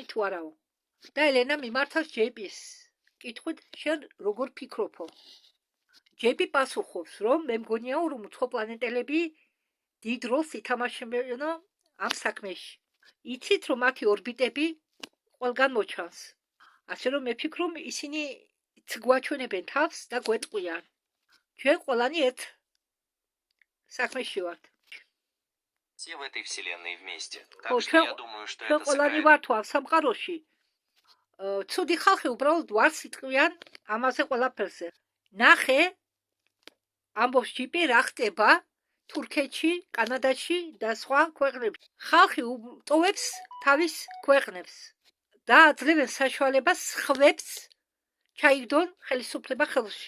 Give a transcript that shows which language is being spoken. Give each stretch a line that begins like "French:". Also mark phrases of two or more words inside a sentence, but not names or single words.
Georgian: თუ არაო და ელენა მიმართავს ჯეიპის კითხვით შენ როგორ ფიქრობო ჯეიპი პასუხობს რომ მე მგონიაო რომ უცხო პლანეტელები დიდ როლს ითამაშებენ ამ საქმეში იცით რომ მათი ორბიტები ყველგან მოჩანს ასე რომ მე ვფიქრობ ისინი გვაჩვენებენ თავს და გვეტყვიან ჩვენ ყველანი ერთ საქმეში ვართ
Russian: все в этой вселенной вместе. Так что я думаю, что это
Georgian: ყველანი ვართ ამ სამყაროში ცუდი ხალხი უბრალოდ ვარს იტყვიან ამაზე ყველაფერზე ნახე ამბობს ჯიპი რა ხდება თურქეთში, კანადაში და სხვა ქვეყნებში. ხალხი ტოვებს თავის ქვეყნებს და აძლევენ საშუალებას სხვებს ჩაიგდონ ხელისუფლება ხელში.